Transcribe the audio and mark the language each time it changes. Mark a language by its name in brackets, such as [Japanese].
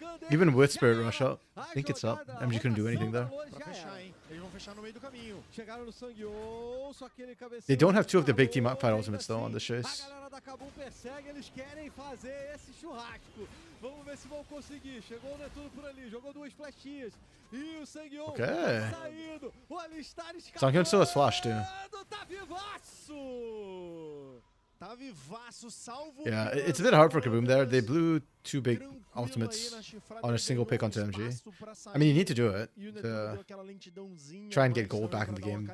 [English] Even with Spirit Rush up, I think it's up. MG couldn't do anything there. [Portuguese] pra fechar, hein? Eles vão fechar no meio do caminho. Chegaram no Sangyeon, só que ele [English] They don't have two of the big team fight ultimates though on this chase. [Portuguese] A galera da Kabum persegue, eles querem fazer esse churrasco. Vamos ver se vão conseguir. Chegou o Netuno por ali, jogou duas flechinhas. E o Sangyeon [English] Okay. [Portuguese] tá saindo. O Alistar escapando. [English] Sangyeon still has flash too. [Portuguese] Tá vivaço! Tá vivaço, salvo. [English] Yeah, it's a bit hard for Kaboom there. They blew two big ultimates on a single pick onto MG. I mean, you need to do it to try and get gold back in the game.